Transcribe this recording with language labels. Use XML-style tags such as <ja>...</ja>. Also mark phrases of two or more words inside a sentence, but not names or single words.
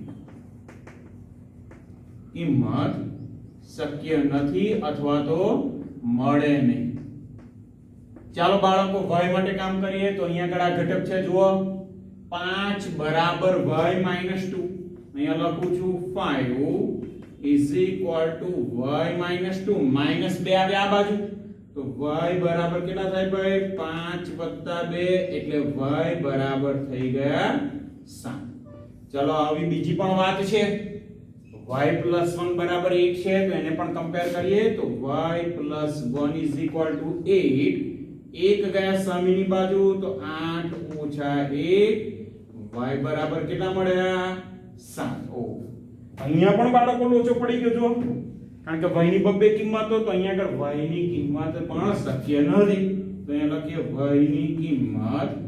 <gu>કિંમત શક્ય નથી અથવા તો મળે નહીં ચાલો બાળકો y માટે કામ કરીએ તો અહીંયા આગળ આ ઘટક છે જુઓ 5 બરાબર y - 2 અહીંયા લખું છું 5 is</gu> <en>equal to y minus 2 minus 2</en> <gu>આવે આ બાજુ તો y બરાબર કેટલા થાય ભાઈ 5 + 2 એટલે y બરાબર થઈ ગયા 7 ચલો આવી બીજી પણ વાત છે y + 1 બરાબર 8 છે તો એને પણ કમ્પેર કરીએ તો y + 1</gu> <en>is equal to</en> <gu>8 એક ગયા સામેની બાજુ તો 8 - 1 y બરાબર કેટલા મળ્યા 7 ઓ અહીંયા પણ બાળકો લોચો પડી ગયો જો કારણ કે y ની બબ્બે કિંમતો તો અહીંયા આગળ y ની કિંમત પણ શક્ય નથી તો અહીંયા લખીએ y ની કિંમત</gu>